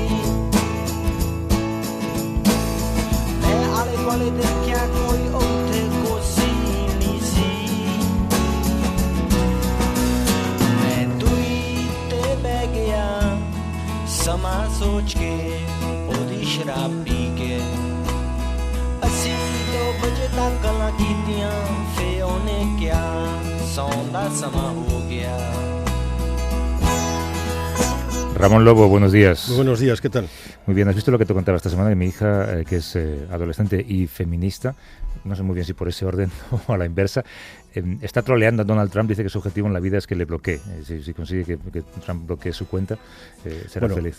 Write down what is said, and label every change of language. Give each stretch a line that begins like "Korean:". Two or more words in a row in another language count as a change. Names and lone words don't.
Punjabi: ਮੈਂ ਆਲੇ ਦੁਆਲੇ ਦੇਖਿਆ ਕੋਈ ਉੱਥੇ ਕੋਸੀ ਨਹੀਂ ਸੀ ਮੈਂ ਦੂਰੀ ਤੇ ਬਹਿ ਗਿਆ ਸਮਾਂ ਸੋਚ ਕੇ ਉਹਦੀ ਸ਼ਰਾਬ ਪੀ ਕੇ ਅਸੀਂ 2 ਵਜੇ ਤੱਕ ਗੱਲਾਂ ਕੀਤੀਆਂ ਫੇ ਉਹਨੇ ਕਿਹਾ ਸੌਣ ਦਾ ਸਮਾਂ ਹੋ ਗਿਆ
Spanish: Ramón Lobo, buenos días. Muy buenos días, ¿qué tal? Muy bien, ¿has visto lo que te contaba esta semana? Que mi hija, que es adolescente y feminista, no sé muy bien si por ese orden o a la inversa, está troleando a Donald Trump, dice que su objetivo en la vida es que le bloquee. Si consigue que Trump bloquee su cuenta, será feliz.